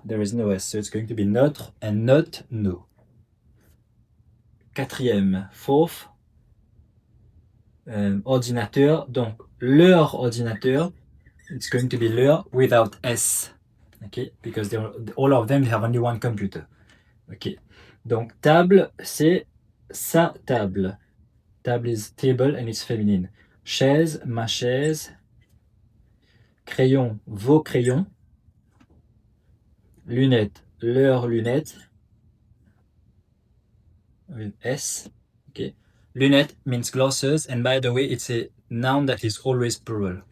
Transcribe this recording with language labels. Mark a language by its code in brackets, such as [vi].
[en] There is no S, so it's going to be notre and not no. Quatrième, fourth. [fr] Ordinateur, donc leur ordinateur, [en] it's going to be leur without S. Okay, because all of them have only one computer. [fr] Okay, donc table, c'est sa table. [en] Table is table and it's feminine. [fr] Chaise, ma chaise. Crayon, vos crayons. Lunettes, leurs lunettes. [en] With S. Okay. Lunette means glasses, and by the way, it's a noun that is always plural.